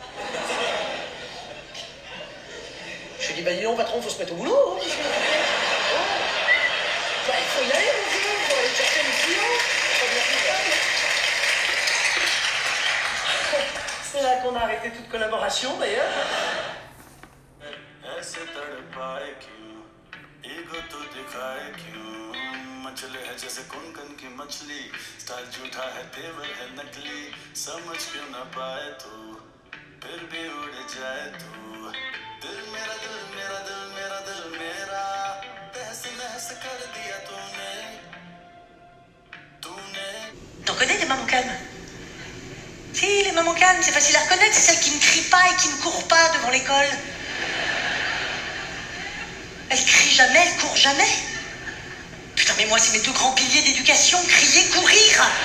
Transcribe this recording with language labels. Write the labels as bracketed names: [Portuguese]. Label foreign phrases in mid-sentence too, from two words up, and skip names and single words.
[French] Je lui ai dit bah dis non patron, faut se mettre au boulot. Hein. Bah, il faut y aller mon vieux, il faut aller chercher les clients, faut venir tout seul. C'est là qu'on a arrêté toute collaboration d'ailleurs. [Hindi] मचले है जैसे कुनकन की मछली स्टाइल झूठा है तेवर है नकली समझ क्यों ना पाए तू फिर भी उड़ जाए तू दिल मेरा दिल मेरा दिल मेरा दिल मेरा तहस नहस कर दिया तूने [French] T'en connais des mamans calmes? Si, les mamans calmes, c'est facile à reconnaître, c'est celles qui ne crient pas et qui ne courent pas devant l'école. Elles crient jamais, elles courent jamais. Putain, mais moi, c'est mes deux grands piliers d'éducation, crier, courir.